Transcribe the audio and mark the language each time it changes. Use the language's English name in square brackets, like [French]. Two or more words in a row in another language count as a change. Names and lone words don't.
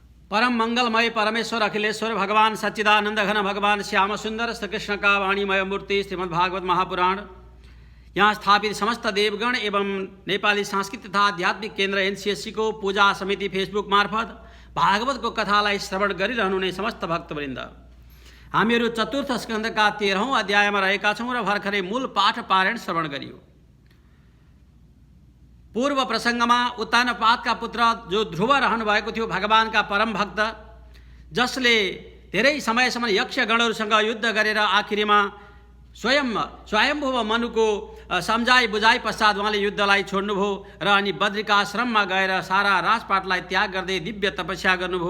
[Hindi] परम मंगलमय परमेश्वर अखिलेश्वर भगवान सच्चिदानंद घन भगवान श्याम सुंदर श्री कृष्ण का वाणीमय मूर्ति श्रीमद्भागवत महापुराण, [Nepali] यहाँ स्थापित समस्त देवगण एवं नेपाली सांस्कृतिक तथा आध्यात्मिक केन्द्र एनसीएससी को पूजा समिति फेसबुक मार्फत भागवत को कथालाई श्रवण गरिरहनुहुने समस्त भक्तवृन्द, हामीहरू चतुर्थ स्कन्धका 13औं अध्यायमा रहेका छौं र भर्खरै मूल पाठ पारायण श्रवण गरियो। पूर्व प्रसंगमा उत्तानपादका पुत्र जो ध्रुव रहनु भएको थियो, भगवानका परम भक्त, जसले धेरै समयसम्म यक्षगणहरूसँग युद्ध गरेर आखिरीमा स्वयंभुव मनुको सम्झाइ बुझाइ पश्चात उहाँले युद्धलाई छोड्नुभयो र अनि बद्रिकाश्रममा गएर सारा राजपाटलाई त्याग गर्दै दिव्य तपस्या गर्नुभयो।